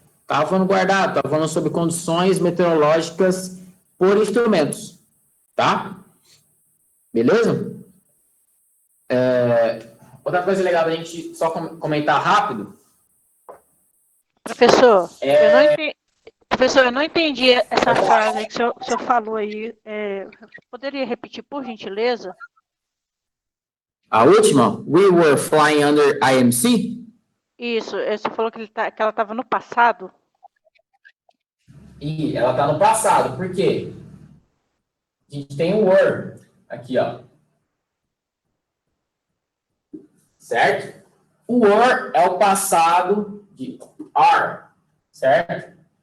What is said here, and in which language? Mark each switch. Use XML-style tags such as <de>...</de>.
<pt>Estava falando guardado, estava falando sobre condições meteorológicas por instrumentos. Tá? Beleza? Outra coisa legal da gente só comentar rápido. Professor, eu não entendi essa frase aí que o senhor falou aí. Poderia repetir, por gentileza? A última,</pt> <en>we were flying under IMC.</en> <pt>Isso, você falou que que ela estava no passado? E ela está no passado, por quê? A gente tem o were aqui, ó. Certo? O were é o passado de are, certo?</pt>